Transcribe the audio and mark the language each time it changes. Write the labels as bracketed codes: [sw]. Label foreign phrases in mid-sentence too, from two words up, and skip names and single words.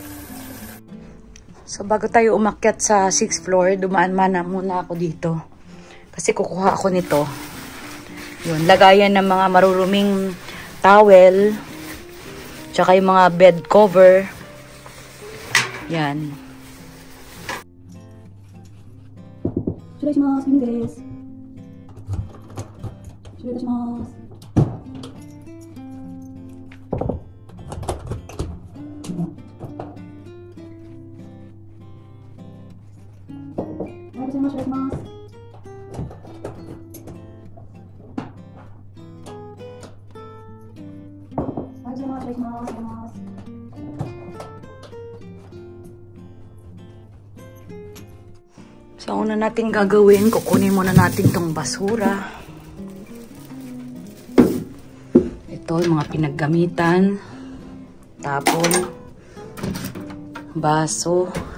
[tl] So, bago tayo umakyat sa 6th floor, dumaan muna ako dito. Kasi kukuha ako nito. Yun, lagayan ng mga maruruming towel. Tsaka yung mga [en] bed cover. [tl] Yan. [ja] 失礼します。ミンです。失礼いたします。おはようございます。失礼します。おはようございます。失礼します。 [tl] So, una natin gagawin, kukunin muna natin tong basura. Ito, yung mga pinaggamitan. Tapon. Baso.